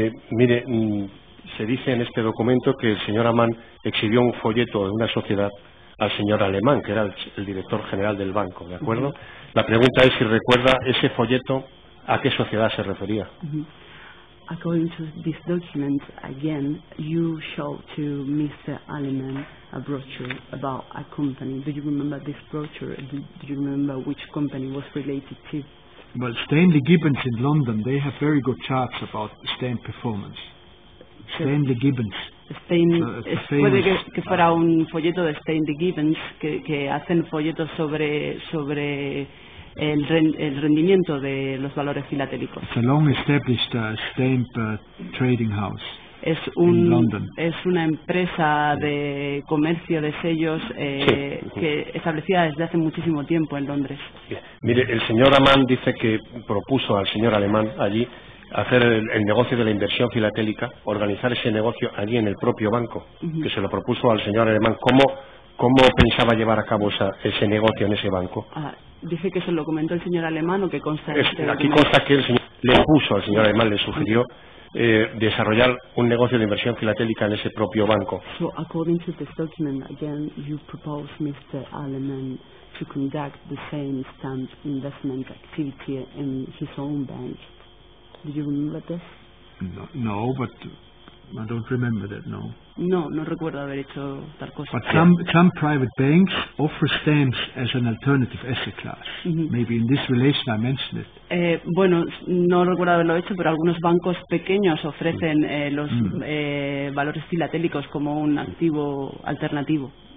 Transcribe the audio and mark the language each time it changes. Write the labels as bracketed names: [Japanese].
[Spanish] Mire, se dice en este documento que el señor Amann exhibió un folleto de una sociedad al señor Alemán, que era el director general del banco, ¿de acuerdo? La pregunta es si recuerda ese folleto a qué sociedad se refería. [English] According to this document, again, you showed to Mr. Aleman a brochure about a company. Do you remember this brochure? Do you remember which company was related to? Well, Stanley Gibbons in London, they have very good charts about stamp performance. Stanley Gibbons. [Spanish] Puede que fuera un folleto de Stanley Gibbons que hacen folletos sobre el rendimiento de los valores filatélicos. [English] It's a long established stamp trading house. [Spanish] Es una empresa de comercio de sellos que establecida desde hace muchísimo tiempo en Londres. Mire, el señor Amann dice que propuso al señor Alemán allí hacer el negocio de la inversión filatélica, organizar ese negocio allí en el propio banco, que se lo propuso al señor Alemán. ¿Cómo pensaba llevar a cabo ese negocio en ese banco? Dice que se lo comentó el señor Alemán o que consta aquí consta que el señor le puso al señor Alemán, le sugirió desarrollar un negocio de inversión filatélica en ese propio banco. [English] So, according to this document, again, you propose Mr. Aleman to conduct the same stamp investment activity in his own bank. Do you remember this? No, but I don't remember that, no. [Spanish] No, no recuerdo haber hecho tal cosa. [English] But some private banks offer stamps as an alternative asset class. Maybe in this relation I mentioned it. [Spanish] Bueno, no recuerdo haberlo hecho, pero algunos bancos pequeños ofrecen los valores filatélicos como un activo alternativo.